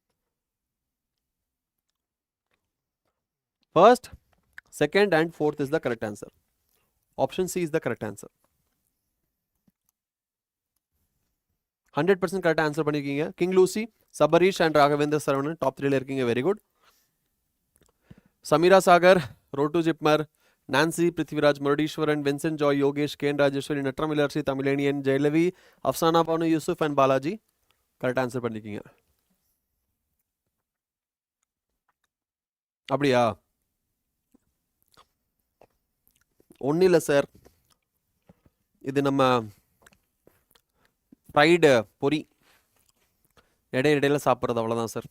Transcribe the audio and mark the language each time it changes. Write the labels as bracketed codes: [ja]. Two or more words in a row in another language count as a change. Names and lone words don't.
[en] First, second and fourth is the correct answer. Option C is the correct answer. 100% correct answer பண்ணிருக்கீங்க. King Lucy, Sabarish and Raghavendra Saravanan top 3ல இருக்கீங்க, very good. Samira Sagar, Rotu Jipmar, Nancy, Prithviraj, Murdishwaran, Vincent Joy, Yogesh, Ken Rajeshwari, Natramilarsi, Tamilanian, Jailavi, Afsana Banu, Yusuf and Balaji correct answer பண்ணிருக்கீங்க. [ta] அப்படியா? ஒன்றும் இல்லை சார், இது நம்ம ஃப்ரைடு பொரி இடையில சாப்பிட்றது, அவ்வளோதான் சார்.